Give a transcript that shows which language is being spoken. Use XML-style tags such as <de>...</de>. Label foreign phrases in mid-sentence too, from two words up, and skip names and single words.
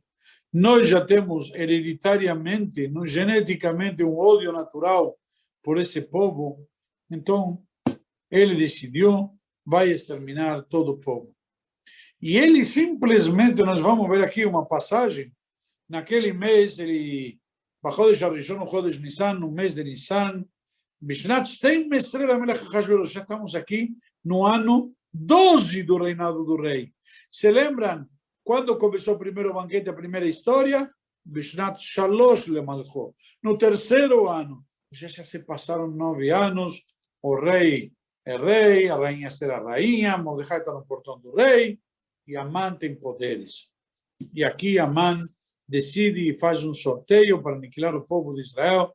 <pt>Nós já temos hereditariamente, geneticamente, um ódio natural por esse povo, então ele decidiu, vai exterminar todo o povo. E ele simplesmente, nós vamos ver aqui uma passagem, naquele mês, ele,</pt> <he>בחודש הראשון חודש ניסן,</he> <pt>no mês de Nissan,</pt> <he>בשנת 12 למלך אחשוורוש,</he> <pt>já estamos aqui no ano 12 do reinado do rei. Se lembram quando começou o primeiro banquete, a primeira história?</pt> <he>בשנת 3 למלכו,</he> <pt>no terceiro ano. já se passaram 9 anos, o rei é rei, a rainha Esther é rainha, Mordecai está no portão do rei, e Amã tem poderes. E aqui Amã decide e faz um sorteio para aniquilar o povo de Israel.</pt>